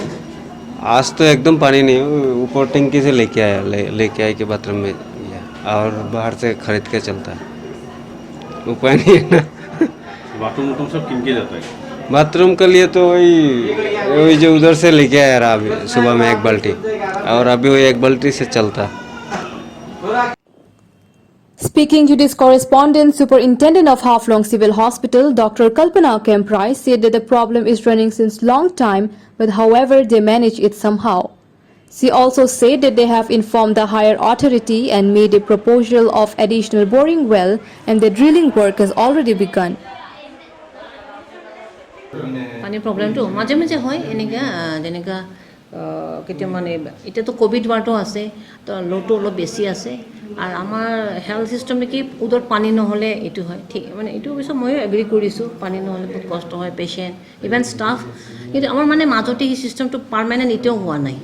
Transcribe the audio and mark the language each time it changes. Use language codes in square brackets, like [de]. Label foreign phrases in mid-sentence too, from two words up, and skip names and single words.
[hi] आज तो एकदम पानी नहीं है, ऊपर टंकी से लेके आया, लेके आए के बाथरूम में गया और बाहर से खरीद के चलता है, उपाय नहीं है ना। बाथरूम वाथरूम सब किन के जाता है? बाथरूम के लिए तो वही जो उधर से लेके आया रहा अभी सुबह में 1 बाल्टी, और अभी वही 1 बाल्टी से चलता। [en] Speaking to this correspondent, Superintendent of Haflong Civil Hospital, Dr. Kalpana Kemprai, said that the problem is running since long time, but however they manage it somehow. She also said that they have informed the higher authority and made a proposal of additional boring well, and the drilling work has already begun. [as] পানীৰ প্ৰব্লেমটো মাজে মাজে হয় এনেকুৱা যেনেকুৱা কেতিয়া মানে এতিয়াতো কোভিড ৱাৰ্ডো আছে, তো লোটো অলপ বেছি আছে, আৰু আমাৰ [en] health system [as] কি উদৰত পানী নহ'লে এইটো হয়, ঠিক মানে এইটো অৱশ্যে ময়ো এগ্ৰী কৰিছোঁ, পানী নহ'লে বহুত কষ্ট হয় [en] patient even staff, [as] কিন্তু আমাৰ মানে মাজতে সেই চিষ্টেমটো পাৰ্মানেণ্ট এতিয়াও হোৱা নাই।